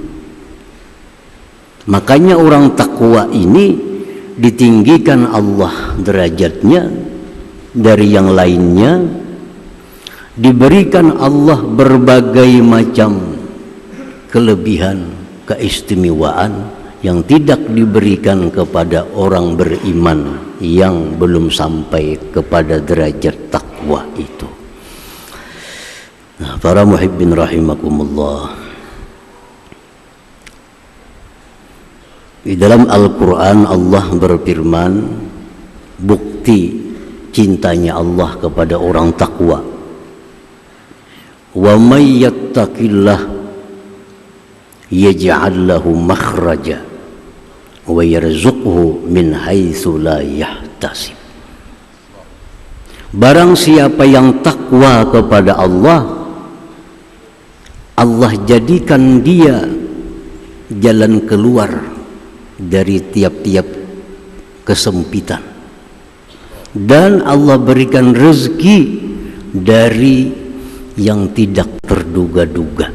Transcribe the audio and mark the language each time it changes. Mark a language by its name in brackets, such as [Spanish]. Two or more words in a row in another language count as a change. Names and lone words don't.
[Indonesian] Makanya orang takwa ini ditinggikan Allah derajatnya dari yang lainnya, diberikan Allah berbagai macam kelebihan, keistimewaan yang tidak diberikan kepada orang beriman yang belum sampai kepada derajat takwa itu. Nah, para muhibbin rahimakumullah, di dalam Al-Quran Allah berfirman, bukti cintanya Allah kepada orang takwa, [Arabic] ومن يتق الله يجعل له مخرجا ويرزقه من حيث لا يحتسب. [Indonesian] Barang siapa yang takwa kepada Allah, Allah jadikan dia jalan keluar dari tiap-tiap kesempitan, dan Allah berikan rezeki dari yang tidak terduga-duga.